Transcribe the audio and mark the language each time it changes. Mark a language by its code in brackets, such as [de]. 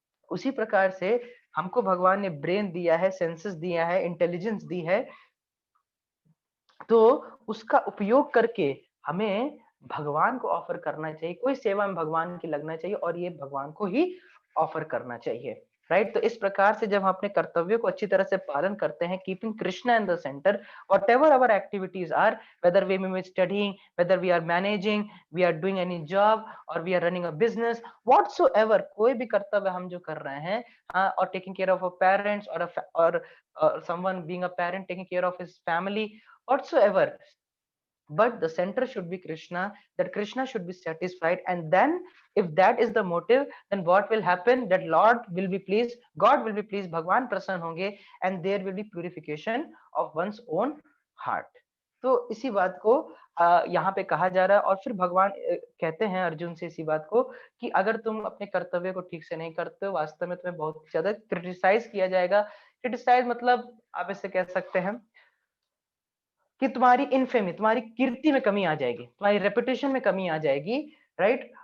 [hi] उसी प्रकार से हमको भगवान ने ब्रेन दिया है, सेंसेस दिया है, इंटेलिजेंस दी है, तो उसका उपयोग करके हमें भगवान को ऑफर करना चाहिए। कोई सेवा में भगवान की लगना चाहिए और ये भगवान को ही ऑफर करना चाहिए, राइट। तो इस प्रकार से जब हम अपने कर्तव्यों को अच्छी तरह से पालन करते हैं, [en] keeping Krishna in the centre, whatever our activities are, whether we may be studying, whether we are managing, we are doing any job, or we are running a business, whatsoever, [hi] कोई भी कर्तव्य हम जो कर रहे हैं, [en] और taking care of our parents, or someone being a parent taking care of his family, whatsoever, but the center should be Krishna, that Krishna should be satisfied. And then if that is the motive, then what will happen, that Lord will be pleased, God will be pleased, [hi] भगवान प्रसन्न होंगे, [en] and there will be purification of one's own heart। [hi] तो इसी बात को यहाँ पे कहा जा रहा है। और फिर भगवान कहते हैं अर्जुन से इसी बात को कि अगर तुम अपने कर्तव्य को ठीक से नहीं करते हो, वास्तव में तुम्हें बहुत ज्यादा क्रिटिसाइज किया जाएगा। क्रिटिसाइज मतलब आप इसे कह सकते हैं कि तुम्हारी इनफेमी, तुम्हारी कीर्ति में कमी आ जाएगी, तुम्हारी रेपुटेशन में कमी आ जाएगी, राइट।